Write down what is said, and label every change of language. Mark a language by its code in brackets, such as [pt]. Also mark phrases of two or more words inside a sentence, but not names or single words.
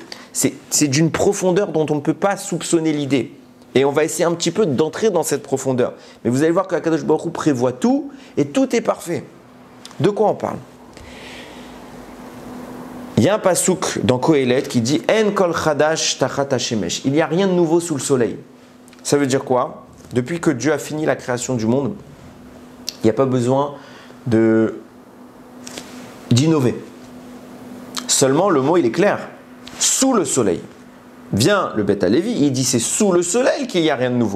[fr] C'est d'une profondeur dont on ne peut pas soupçonner l'idée. Et on va essayer un petit peu d'entrer dans cette profondeur. Mais vous allez voir que [he] הקדוש ברוך הוא [fr] prévoit tout et tout est parfait. De quoi on parle? Il y a un pasouk dans Kohelet qui dit [he] אין כל חדש תחת השמש. [fr] Il n'y a rien de nouveau sous le soleil. Ça veut dire quoi? Depuis que Dieu a fini la création du monde, il n'y a pas besoin d'innover. Seulement, le mot il est clair. Sous le soleil. Vient le Beth Halevi, il dit c'est sous le soleil qu'il n'y a rien de nouveau.